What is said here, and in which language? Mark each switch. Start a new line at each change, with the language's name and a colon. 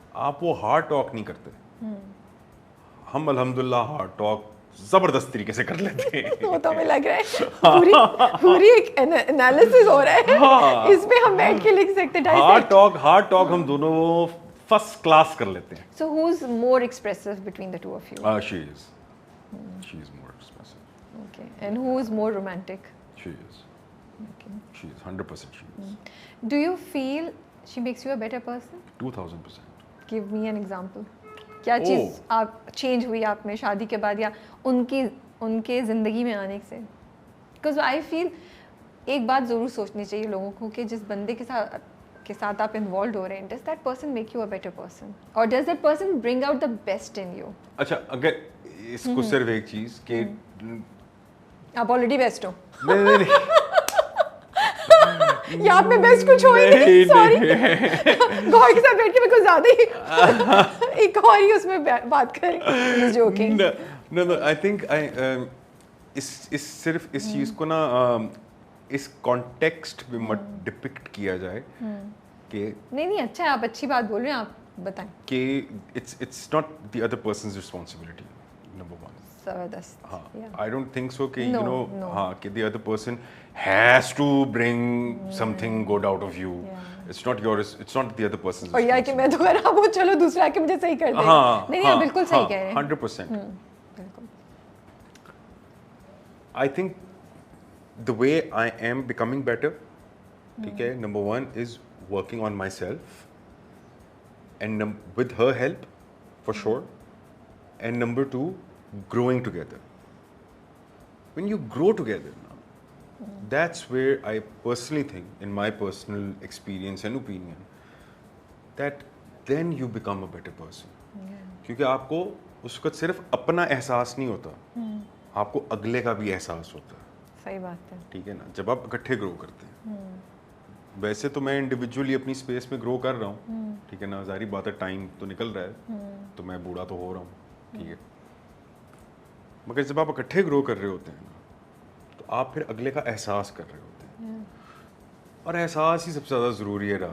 Urdu: آپ وہ hard talk نہیں کرتے. ہم الحمدللہ ہارڈ ٹاک زبردست طریقے سے کر لیتے ہیں. وہ تو ہمیں لگ رہا ہے پوری ایک انالیسس ہو رہا ہے اس میں, ہم بیٹھ کے لکھ سکتے ہیں. ہارڈ ٹاک ہم دونوں فرسٹ کلاس کر لیتے ہیں.
English: So who's more expressive between the two of you? She is more expressive. Okay. And who is more romantic? She is. Okay. She is 100% she is. Do you feel she makes you a better person? 2000%. Give me an example.
Urdu: کیا چیز آپ change ہوئی آپ میں شادی کے بعد یا ان کے زندگی میں آنے سے؟
English: because I feel
Urdu: ایک بات ضرور سوچنی چاہیے لوگوں کو کہ جس بندے کے ساتھ آپ انوالوڈ ہو رہے ہیں,
English: Does that person make you a better person اور does that person bring out the best in you?
Urdu: اچھا اگر اس کو صرف ایک چیز کہ آپ آلریڈی بیسٹ ہو نہیں یا آپ میں بیسٹ کچھ ہو ہی نہیں, سوری گوہر کے ساتھ بیٹھ کے میں کچھ زیادہ ہی ایک اور ہی اس میں بات کریں جوکنگ.
English: no I think
Urdu: اس صرف اس چیز کو نا اس کانٹیکسٹ میں مت ڈپکٹ کیا جائے کہ نہیں اچھا ہے, آپ اچھی بات بول رہے ہیں, آپ بتائیں
English: کہ it's not the other person's responsibility number 1.
Urdu: زبردست.
English: ہاں I don't think so کہ you know ہاں کہ the other person has to bring something good out of you. It's not yours, it's not the other person's.
Urdu: اور یا کہ میں تو خراب ہوں, چلو دوسرا کہ مجھے صحیح کر دے. نہیں بالکل صحیح کہہ رہے ہیں. 100%. بالکل.
English: I think the way I am becoming better,
Urdu: ٹھیک ہے,
English: number 1 is working on myself and with her help for sure, and number 2 growing together. When you grow together now, that's where I personally think, in my personal experience and opinion, that then you become a better person.
Urdu: کیونکہ آپ کو اس وقت صرف اپنا احساس نہیں ہوتا, آپ کو اگلے کا بھی احساس ہوتا ہے. صحیح بات ہے. ٹھیک ہے نا, جب آپ اکٹھے گرو کرتے ہیں. ویسے تو میں انڈیویجولی اپنی اسپیس میں گرو کر رہا ہوں, ٹھیک ہے نا, ظاہری بات ہے ٹائم تو نکل رہا ہے, تو میں بوڑھا تو ہو رہا ہوں, ٹھیک ہے, مگر جب آپ اکٹھے گرو کر رہے ہوتے ہیں نا, تو آپ پھر اگلے کا احساس کر رہے ہوتے ہیں, اور احساس ہی سب سے زیادہ ضروری ہے.